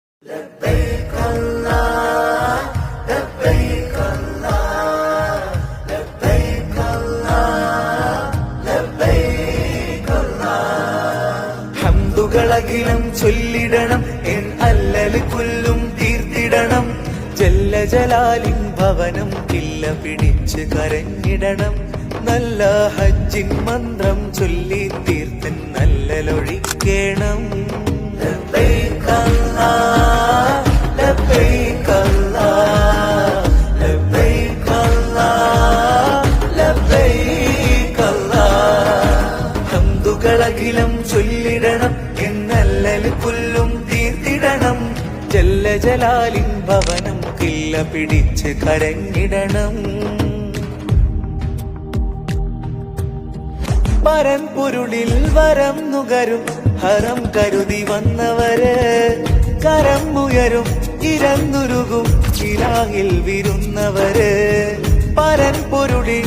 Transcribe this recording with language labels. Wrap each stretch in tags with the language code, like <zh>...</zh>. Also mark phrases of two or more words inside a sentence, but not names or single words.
<ar>لبيك الله لبيك الله لبيك الله لبيك الله</ar> <ml>ഹംദുകളകിലും ചൊല്ലിടണം എൻ അല്ലൽ കൊല്ലും തീർത്തിടണം ജല്ല ജലാലിൻ ഭവനം കില്ല പിടിച്ച് കരഞ്ഞിടണം നല്ല ഹജ്ജിൻ മന്ത്രം ചൊല്ലി തീർത്തൻ നല്ലലൊഴിക്കേണം</ml> <ar>لبيك الله لبيك الله لبيك الله لبيك الله</ar> <ml>ഹംദുകളകിലും ചൊല്ലിടണം എന്നല്ലൽ കൊല്ലും തീർത്തിടണം ജല്ല ജലാലിൻ ഭവനം കില്ല പിടിച്ച് കരഞ്ഞിടണം പരമ്പൊരുളിൽ വരം നുകരും ഹരം കരുതി വന്നവര് കരം ഉയരും ഇരന്നുരുകും ഇലാഹിൽ വിരുന്നവര് പരമ്പൊരുളിൽ</ml>